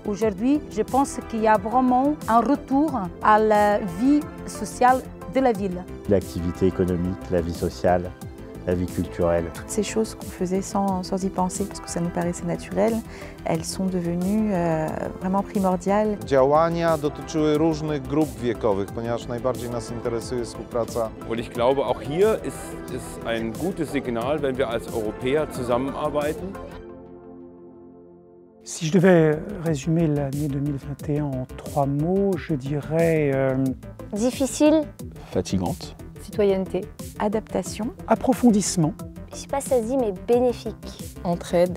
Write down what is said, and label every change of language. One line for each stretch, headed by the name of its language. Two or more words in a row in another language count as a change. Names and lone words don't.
French: Aujourd'hui, je pense qu'il y a vraiment un retour à la vie sociale de la ville. L'activité économique, la vie sociale, la vie culturelle. Toutes ces choses qu'on faisait sans y penser, parce que ça nous paraissait naturel, elles sont devenues vraiment primordiales.
Polish: Działania dotyczyły różnych grup wiekowych, ponieważ najbardziej nas interesuje współpraca.
German: Und ich glaube, auch hier ist ein gutes Signal, wenn wir als Europäer zusammenarbeiten.
French: Si je devais résumer l'année 2021 en 3 mots, je dirais... Difficile. Fatigante. Citoyenneté. Adaptation. Approfondissement. Je ne sais pas si ça se dit, mais bénéfique. Entraide.